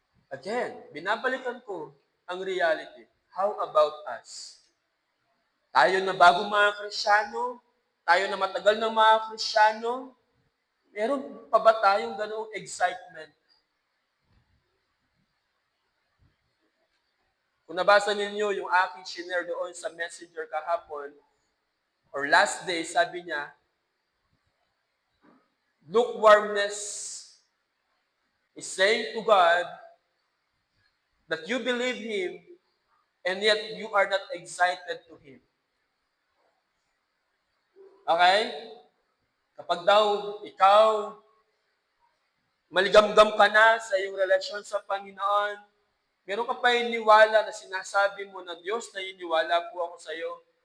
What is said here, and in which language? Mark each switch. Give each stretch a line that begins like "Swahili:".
English: Again,
Filipino: binabalikan ko ang reality.
English: How about us?
Filipino: Tayo na bagong mga Kristiyano, tayo na matagal ng mga Kristiyano, meron pa ba tayong ganoong excitement? Kung nabasa ninyo yung aking share doon sa Messenger kahapon,
English: or last day,
Filipino: sabi niya,
English: lukewarmness is saying to God that you believe Him and yet you are not excited to Him. Okay?
Filipino: Kapag daw ikaw maligam-gam ka na sa iyong relasyon sa Panginoon, meron ka pa iniwala na sinasabi mo na Diyos, naniniwala po ako sa iyo.